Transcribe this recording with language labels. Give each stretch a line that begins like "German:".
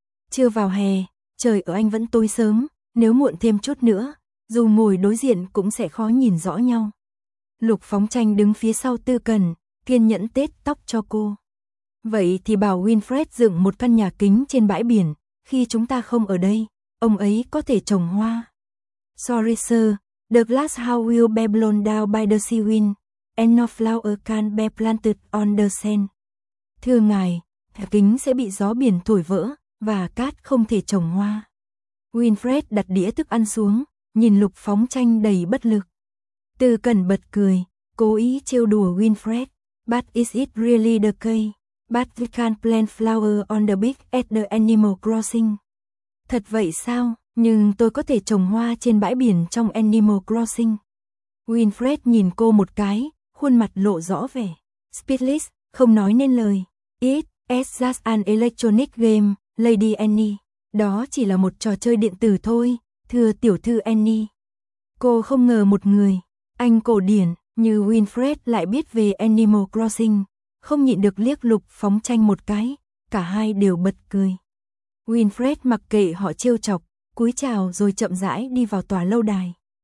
Vietnamese: Chưa vào hè, trời ở Anh vẫn tối sớm, nếu muộn thêm chút nữa, dù ngồi đối diện cũng sẽ khó nhìn rõ nhau. Lục Phóng Tranh đứng phía sau Tư Cần, kiên nhẫn tết tóc cho cô. Vậy thì bảo Winfred dựng một căn nhà kính trên bãi biển, khi chúng ta không ở đây, ông ấy có thể trồng hoa.
English: Sorry sir, the glass house will be blown down by the sea wind, and no flower can be planted on the sand.
Vietnamese: Thưa ngài, nhà kính sẽ bị gió biển thổi vỡ, và cát không thể trồng hoa. Winfred đặt đĩa thức ăn xuống, nhìn Lục Phóng Tranh đầy bất lực. Tư Cần bật cười, cố ý trêu đùa Winfred.
English: But is it really the case? But we can't plant flower on the beach at the Animal Crossing.
Vietnamese: Thật vậy sao? Nhưng tôi có thể trồng hoa trên bãi biển trong Animal Crossing. Winfred nhìn cô một cái, khuôn mặt lộ rõ vẻ.
English: Speechless,
Vietnamese: không nói nên lời.
English: It is just an electronic game, Lady Annie.
Vietnamese: Đó chỉ là một trò chơi điện tử thôi, thưa tiểu thư Annie. Cô không ngờ một người Anh cổ điển như Winfred lại biết về Animal Crossing, không nhịn được liếc Lục Phóng Tranh một cái, cả hai đều bật cười. Winfred mặc kệ họ trêu chọc, cúi chào rồi chậm rãi đi vào tòa lâu đài.